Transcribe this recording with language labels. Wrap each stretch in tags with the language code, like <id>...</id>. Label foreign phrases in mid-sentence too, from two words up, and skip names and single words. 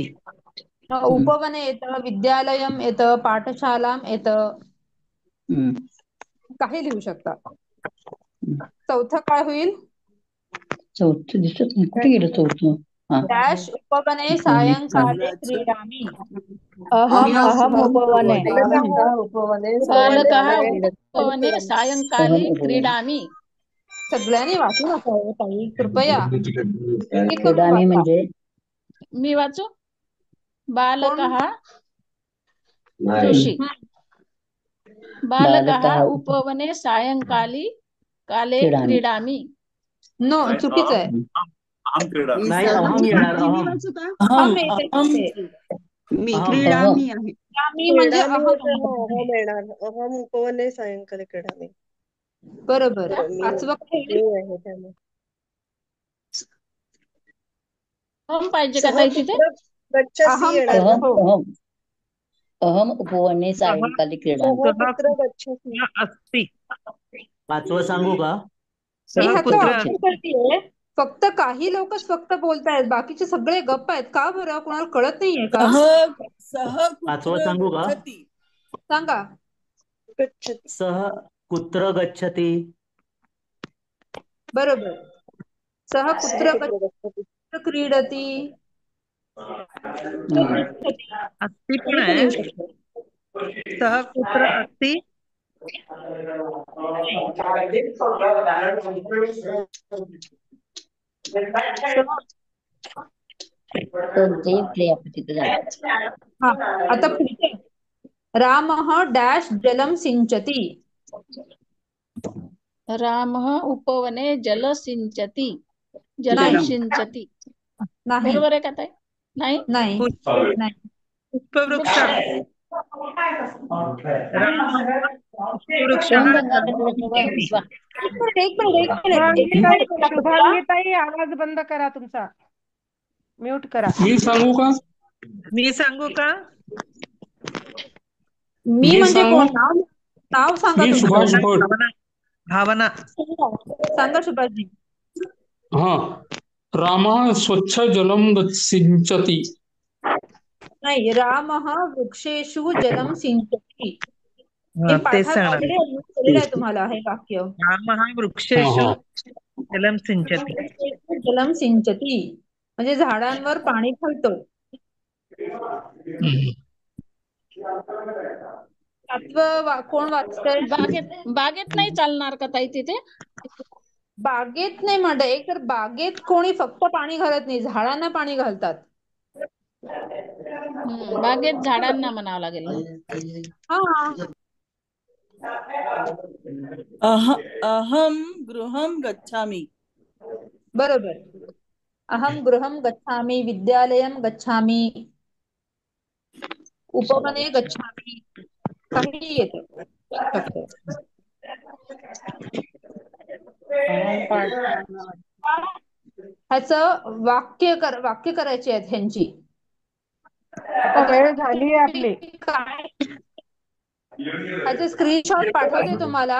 <mr>उपवने येतं, विद्यालयम येतं, पाठशालाम येतं. काही लिहू शकता. चौथं काय होईल? चौथं दिसत नाही. कुठे गेलं चौथं?</mr> <sa>डॅश उपवने सायंकाले क्रीडामी. अहम उपवने उपवने बालकः सायंकाले उपवने सायंकाले क्रीडामी.</sa> <mr>सगळ्यांनी वाचू नका हो ताई, कृपया एक एक करून</mr> <sa>क्रीडामी</sa> <mr>वाचा. म्हणजे मी वाचू. बालकः नाही. जोशी.</mr> <sa>बालकः बालकः उपवने सायंकाली काले क्रीडामी. क्रीडामी.</sa> <en>नो,</en> <mr>चुकीचं आहे.</mr> <sa>अहम क्रीडा</sa> <mr>नाही, अहम येणार. मी</mr> <sa>अहम</sa> <mr>वाचू का? अहम येते. मी</mr> <sa>अहम.</sa> <mr>क्रीडामी आहे. क्रीडामी म्हणजे क्रीडामी होते,</mr> <sa>अहम.</sa> <mr>अहम येणार.</mr> <sa>अहम उपवने सायंकाले क्रीडामी.</sa> <mr>बरोबर. मी पाचवं काय मी येईल? आहे त्यामुळे. अहम पाहिजे का ताई तिथे?</mr> <sa>सहपुत्र गच्छसी अहम</sa> <mr>येणार ना. हो.</mr> <sa>अहम अहम उपवने सायंकाली क्रीडामी. सहपुत्र गच्छसी. अस्ति.</sa> <mr>पाचवं सांगू का? मी ह्याचं</mr> <sa>सहपुत्र</sa> <mr>ऑप्शन करतेय. फक्त काही लोकच फक्त बोलतायत, बाकीचे सगळे गप्प आहेत. का बरं? कोणाला कळत नाहीये का? पाचवं सांगू का? सांगा.</mr> <sa>गच्छती. सह कुत्र गच्छति. बरोबर. सह पुत्र गच्छती. क्रीडती.</sa> <mr>अस्ति पण आहे.</mr> <sa>सहपुत्र अस्ति.</sa> <mr>कोणतेही क्रियापद झाले. हा, आता पुढचे.</mr> <sa>रामः डॅश जलम सिंचती. रामः उपवने जल सिंचती. जलम</sa> <mr>नाही.</mr> <sa>सिंचती.</sa> <mr>नाही बरोबर आहे का ताई? नाही. नाही नाही.</mr> <sa>पुष्पवृक्ष. पुष्पवृक्ष.</sa> <mr>एक मिनिट, एक मिनिट. शुभांगी ताई, आवाज बंद करा तुमचा. म्यूट करा. मी सांगू का? मी सांगू का? मी म्हणजे कोण? नाव सांगा मी सुभाष तुमचं. भट. भावना. भावना. सांगा सुभाषजी. हा.</mr> <sa>रामः स्वच्छ जलम सिंचती. नाही, रामः वृक्षेषु जलम सिंचती.</sa> <mr>हे तेच पाठात सांगणार. ऑलरेडी दिलेलं आहे तुम्हाला हे वाक्य.</mr> <sa>रामः वृक्षेषु जलम सिंचती. जलम सिंचती</sa> <mr>म्हणजे झाडांवर पाणी घालतो. कोण वाचतंय? बागेत नाही चालणार का ताई तिथे? बागेत नाही म्हणत. एक तर बागेत कोणी फक्त पाणी घालत नाही, झाडांना पाणी घालतात. बागेत झाडांना म्हणावं लागेल ना.</mr> <sa>अहम गृहम गच्छामि. बरोबर. अहम गृहम गच्छामि, विद्यालयम गच्छामि, उपवने गच्छामि,</sa> <mr>काही येतं. ह्याचं वाक्य करायची आहेत ह्यांची. आता वेळ झाली आहे आपली. ह्याचे स्क्रीनशॉट पाठवते तुम्हाला.</mr>